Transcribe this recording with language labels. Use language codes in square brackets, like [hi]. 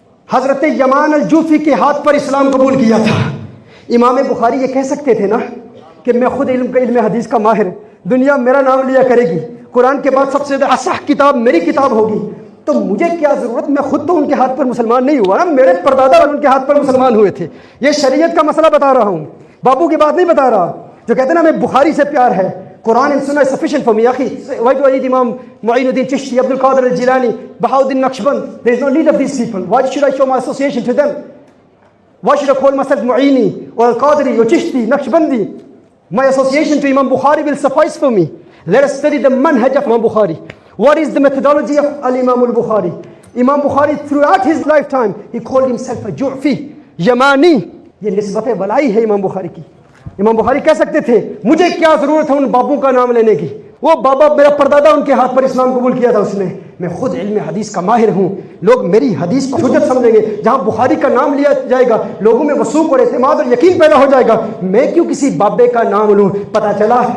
[ur] حضرت یمان الجعفی کے ہاتھ پر اسلام قبول کیا تھا۔ امام بخاری یہ کہہ سکتے تھے نا کہ میں خود علم حدیث کا ماہر، دنیا میرا نام لیا کرے گی، قرآن کے بعد سب سے زیادہ اصح کتاب میری کتاب ہوگی، تو مجھے کیا ضرورت، میں خود تو ان کے ہاتھ پر مسلمان نہیں ہوا نا، میرے پردادا ان کے ہاتھ پر مسلمان ہوئے تھے۔ یہ شریعت کا مسئلہ بتا رہا ہوں، بابو کی بات نہیں بتا رہا۔ جو کہتے ہیں نا ہمیں بخاری سے پیار ہے، قرآن [en] and Sunnah is sufficient for me. Akhi, why do I need Imam Mu'ainuddin Chishti, Abdul Qadir al-Jilani, Bahauddin Naqshband? There is no need of these people. Why should I show my association to them? Why should I call myself Mu'aini or Al-Qadiri or Chishti, Naqshbandi? My association to Imam Bukhari will suffice for me. Let us study the manhaj of Imam Bukhari. What is the methodology of Al-Imam al-Bukhari? Imam Bukhari throughout his lifetime, he called himself a Ju'fi, Yamani. [ur] یہ نسبت ولائی ہے امام بخاری کی۔ امام بخاری کہہ سکتے تھے مجھے کیا ضرورت ہے ان بابوں کا نام لینے کی، وہ بابا میرا پردادا ان کے ہاتھ پر اسلام قبول کیا تھا اس نے، میں خود علم حدیث کا ماہر ہوں، لوگ میری حدیث کو حجت سمجھیں گے، جہاں بخاری کا نام لیا جائے گا لوگوں میں وثوق اور اعتماد اور یقین پیدا ہو جائے گا، میں کیوں کسی بابے کا نام لوں۔ پتہ چلا